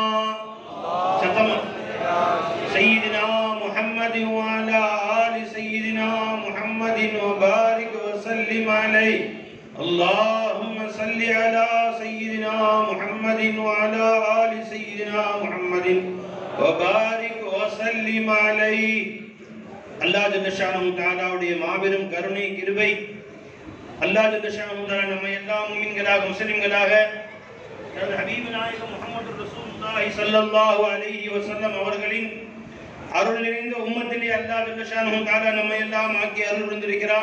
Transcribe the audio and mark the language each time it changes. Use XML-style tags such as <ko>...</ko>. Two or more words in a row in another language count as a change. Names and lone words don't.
<ar>سيدنا محمد وعلى آل سيدنا محمد وبارك وسلم عليه. اللهم صل على سيدنا محمد وعلى آل سيدنا محمد وبارك وسلم عليه. الله جل شأنه</ar> <ta>தஆலாவுடைய மாபெரும் கருணை கிருபை,</ta> <ar>الله جل شأنه تعالى</ar> <ta>நம்ம எல்லாம் முஃமின்களாக முஸ்லிம்களாக ஹபீப் நாயகம்</ta> <ar>محمد رسول الله صلى الله عليه وسلم</ar> <ta>அவர்களின் அருள் நிறைந்த உம்மத்திலே</ta> <ar>الله جل شأنه تعالى</ar> <ta>நம்ம எல்லாம் ஆக்கி அருள் புரிந்திருக்கிறான்.</ta>